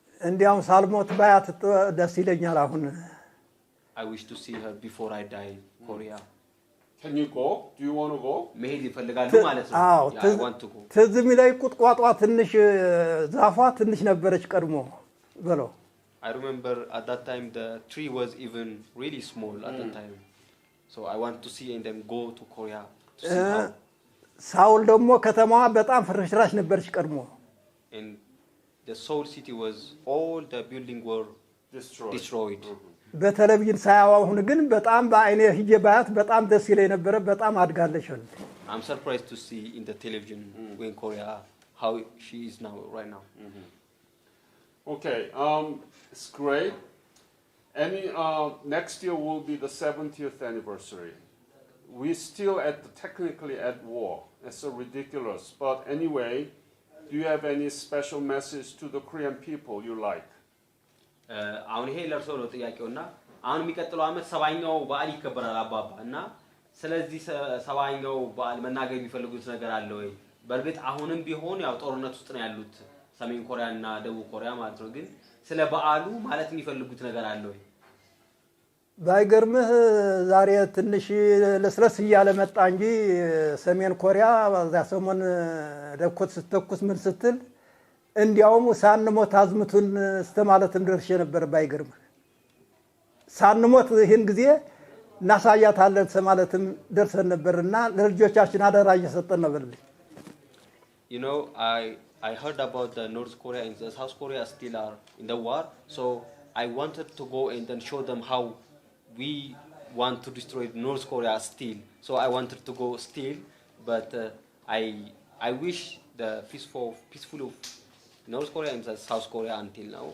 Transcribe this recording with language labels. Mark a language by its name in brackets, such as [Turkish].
[Amharic] እንዲያውም ሳልሞት ባያት ደስ ይለኛል አሁን [English] I wish to see her before I die Korea. Can you go? Do you want to go? [Amharic] መሄድ ይፈልጋሉ ማለት ነው [English] I want to go. [Amharic] ትዝ የሚለኝ ቁጥቋጧ ትንሽ ዛፏ ትንሽ ነበረች ቀድሞ በለው [English] I remember at that time the tree was even really small at that time. So I want to see and then go to Korea to see how. [Amharic] ሳውል ደግሞ ከተማዋ በጣም ፍርሽራሽ ነበረች ቀድሞ. [English] And the Seoul city was all the building were destroyed. [Amharic] በቴሌቪዥን ሳያው አሁን ግን በጣም በአይኔ ሂጄ ባያት በጣም ደስ ይለኝ ነበር በጣም አድጋለች። [English] I'm surprised to see in the television in Korea how she is now right now. Okay, it's great. Next year will be the 70th anniversary. We're still technically at war. It's so ridiculous. But anyway, do you have any special message to the Korean people you like? [Amharic] አሁን ይሄ ለርሶ ነው ጥያቄውና አሁን የሚቀጥለው አመት 70ኛው በዓል ይከበራል አባባ እና ስለዚህ 70ኛው በዓል መናገር የሚፈልጉት ነገር አለ ወይ? በርግጥ አሁንም ቢሆን ያው ጦርነት ውስጥ ነው ያሉት ሰሜን ኮሪያ እና ደቡብ ኮሪያ ማለት ነው ግን ስለ በዓሉ ማለት የሚፈልጉት ነገር አለ ወይ? ባይገርምህ ዛሬ ትንሽ ለስለስ እያለ መጣ እንጂ ሰሜን ኮሪያ ዛ ሰሞን ደኮት ስተኩስ ምን ስትል እንዲያውም ሳንሞት አዝምቱን እስተማለትም ደርሼ ነበር ባይገርምህ ሳንሞት ይሄን ጊዜ እናሳያታለን ሰማለትም ደርሰን ነበርና ለልጆቻችን አደራ እየሰጠን ነበር። [English] You know, I heard about the North Korea and the South Korea still are in the war, so I wanted to go and then show them how we want to destroy North Korea still. So I wanted to go still, but I wish the peaceful of North Korea and the South Korea until now.